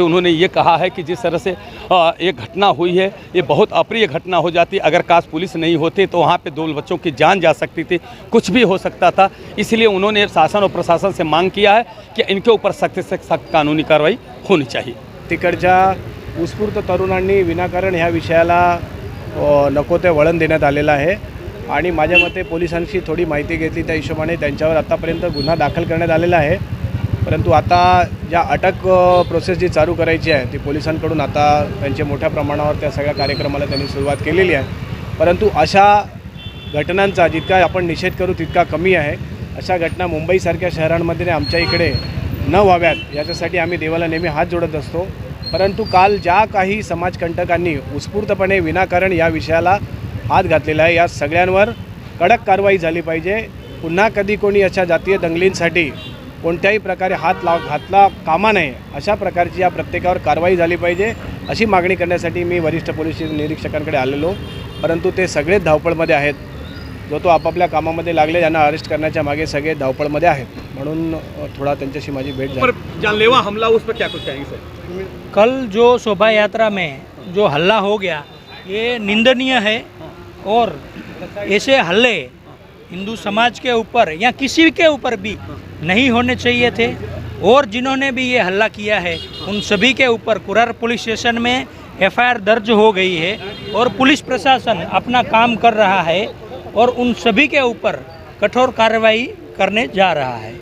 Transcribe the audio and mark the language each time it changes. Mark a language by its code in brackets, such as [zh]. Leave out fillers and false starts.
[hi] उन्होंने ये कहा है कि जिस तरह से ये घटना हुई है ये बहुत अप्रिय घटना हो जाती, अगर काश पुलिस नहीं होती तो वहाँ पे 2 बच्चों की जान जा सकती थी, कुछ भी हो सकता था। इसलिए उन्होंने शासन और प्रशासन से मांग किया है कि इनके ऊपर सख्त से सख्त कानूनी कार्रवाई होनी चाहिए। [mr] तिकडच्या उत्स्फूर्त तरुणांनी विनाकारण ह्या विषयाला नको ते वळण देण्यात आलेलं आहे आणि माझ्या मते पोलिसांशी थोडी माहिती घेतली त्या हिशोबाने त्यांच्यावर आतापर्यंत गुन्हा दाखल करण्यात आलेला आहे। परंतु आता ज्या अटक प्रोसेस जी चालू करायची आहे ती पोलिसांकडून आता त्यांचे मोठ्या प्रमाणावर त्या सगळ्या कार्यक्रमाला त्यांनी सुरुवात केलेली आहे। परंतु अशा घटनांचा जितका आपण निषेध करू तितका कमी आहे। अशा घटना मुंबईसारख्या शहरांमध्ये आमच्या इकडे न व्हाव्यात याच्यासाठी आम्ही देवाला नेहमी हात जोडत असतो। परंतु काल ज्या काही समाजकंटकांनी उत्स्फूर्तपणे विनाकारण या विषयाला हात घातलेला आहे, या सगळ्यांवर कडक कारवाई झाली पाहिजे। पुन्हा कधी कोणी अशा जातीय दंगलींसाठी कोणत्याही प्रकारे हात घातला कामा नये, अशा प्रकारची या प्रत्येकावर कारवाई झाली पाहिजे अशी मागणी करण्यासाठी मी वरिष्ठ पोलीस निरीक्षकांकडे आलेलो। परंतु ते सगळे धावपळमध्ये आहेत, जो तो आपापल्या कामामध्ये लागले, ज्यांना अरेस्ट करण्याच्या मागे सगळे धावपळमध्ये आहेत, म्हणून थोड़ा त्यांच्याशी माझी भेट झाली। [hi] पर जानलेवा हमला उस पर क्या कुछ कहेंगे सर? कल जो शोभा यात्रा में जो हल्ला हो गया ये निंदनीय है और ऐसे हल्ले हिंदू समाज के ऊपर या किसी के ऊपर भी नहीं होने चाहिए थे। और जिन्होंने भी ये हल्ला किया है उन सभी के ऊपर कुरार पुलिस स्टेशन में एफआईआर दर्ज हो गई है और पुलिस प्रशासन अपना काम कर रहा है और उन सभी के ऊपर कठोर कार्रवाई करने जा रहा है।